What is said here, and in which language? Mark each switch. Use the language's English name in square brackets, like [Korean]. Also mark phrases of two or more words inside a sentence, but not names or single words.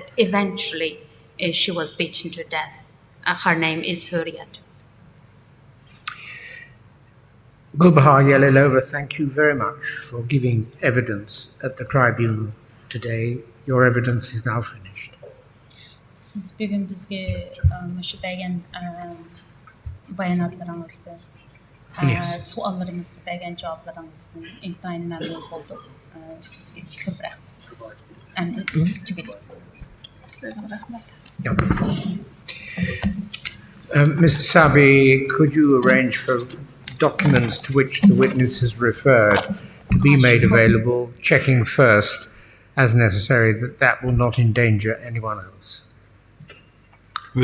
[English] Eventually, she was beaten to death. Her name is Hurriyat. Gulbahar Yelilova, thank you very much for giving evidence at the tribunal today. Your evidence is now finished. [Uzbek] Siz bugün bizge şu bergen bayanatlarınızdan, suallarımızga bergen javoblaringizdan intayin mamnun bo'ldik. Sizga ko'p rahmat. Endi tugadi. Sizlarga rahmat. [English] Mr. Sabi, could you arrange for documents to which the witness has referred to be made available, checking first as necessary that will not endanger anyone else? We'll do that.